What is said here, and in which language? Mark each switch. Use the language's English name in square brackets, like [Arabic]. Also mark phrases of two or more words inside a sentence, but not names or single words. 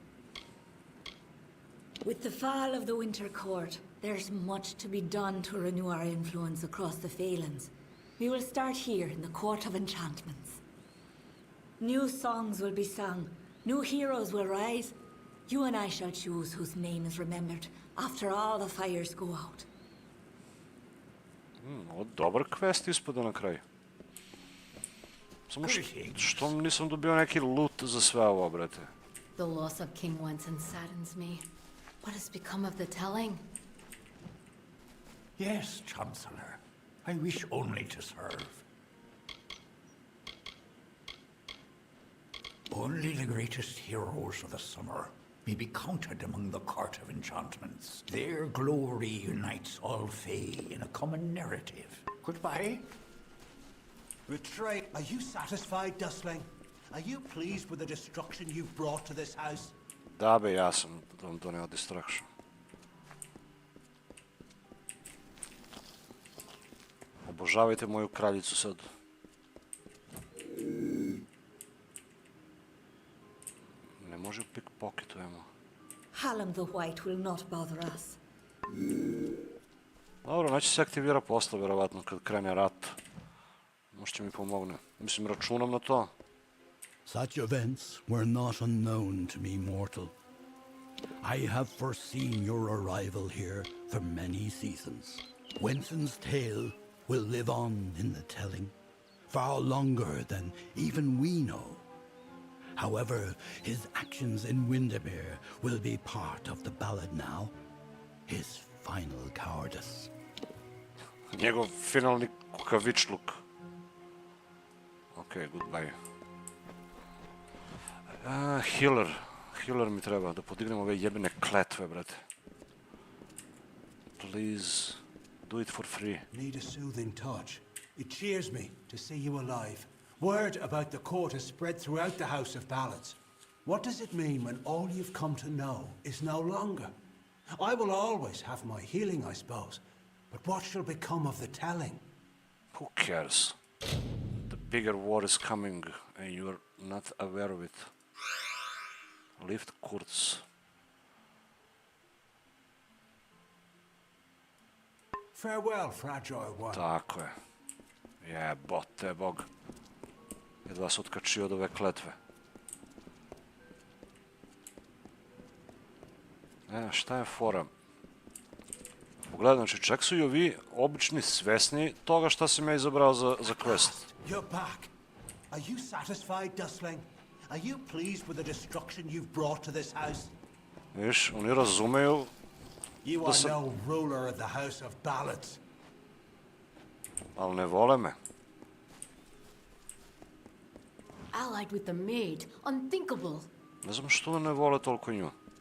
[English] With the fall of the Winter Court, there's much to be done to renew our influence across the Phalanx. We will start here in the Court of Enchantments. New songs will be sung, new heroes will rise. You and I shall choose whose name is remembered after all the fires go out. [Serbian] Dobar quest ispada na kraju. Samo što nisam dobio neki loot za sve ovo, brate. [English] The loss of King Wenson saddens me. What has become of the telling? Yes, Chancellor. I wish only to serve. Only the greatest heroes of the summer may be counted among the Court of Enchantments. Their glory unites all Fae in a common narrative. Goodbye. Retreat. Are you satisfied, Dustling? Are you pleased with the destruction you've brought to this house? [Serbian] Da be, ja sam vam doneo destruction. Obožavajte moju kraljicu sad. Ne može pickpocketujemo. [English] Hallam the White will not bother us. [Serbian] Dobro, znači se aktivira posle, verovatno, kad krene rat. Možda će mi pomogne. Mislim, računam na to. [English] Such events were not unknown to me, mortal. I have foreseen your arrival here for many seasons. Wenson's tale will live on in the telling, far longer than even we know. However, his actions in Windermere will be part of the ballad now. His final cowardice. [Serbian] Njegov finalni kukavičluk. [English] Okay, goodbye. Healer. [Serbian] Healer mi treba, da podignem ove jebene kletve, brate. [English] Please, do it for free. Need a soothing touch. It cheers me to see you alive. Word about the court has spread throughout the House of Ballads. What does it mean when all you've come to know is no longer? I will always have my healing, I suppose. But what shall become of the telling? Who cares? The bigger war is coming, and you're not aware of it. Lift Kurz. Farewell, fragile one. [Serbian] Tako je. Jebote bog. Jedva se otkačio od ove kletve. Šta je fora? Pogledaj, znači čak su i ovi obični svesni toga šta sam ja izabrao za quest. [English] You're back. Are you satisfied, Dustling? Are you pleased with the destruction you've brought to this house? [Serbian] Viš, oni razumeju [English] You are no ruler of the House of Ballads. [Serbian] Ali ne vole me. [English] Allied with the maid. Unthinkable. [Serbian] Ne znam što ne vole toliko nju.